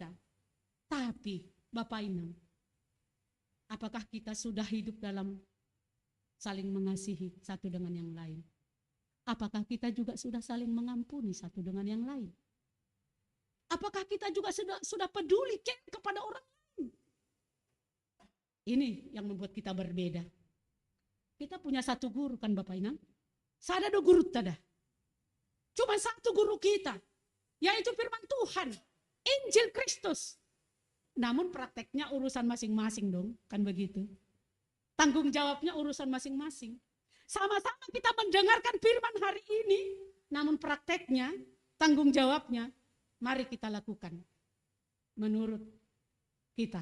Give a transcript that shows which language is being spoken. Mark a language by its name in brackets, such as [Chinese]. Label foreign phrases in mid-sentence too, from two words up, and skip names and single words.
[Indonesian] Tapi Bapak Ibu, apakah kita sudah hidup dalam saling mengasihi satu dengan yang lain? Apakah kita juga sudah saling mengampuni satu dengan yang lain? Apakah kita juga sudah peduli kepada orang lain? Ini yang membuat kita berbeda. Kita punya satu guru kan Bapak Inang. [Batak Simalungun] Sada do guru tada. [Indonesian] Cuma satu guru kita, yaitu firman Tuhan, Injil Kristus. Namun prakteknya urusan masing-masing dong, kan begitu. Tanggung jawabnya urusan masing-masing. Sama-sama kita mendengarkan firman hari ini, namun prakteknya, tanggung jawabnya, mari kita lakukan menurut kita.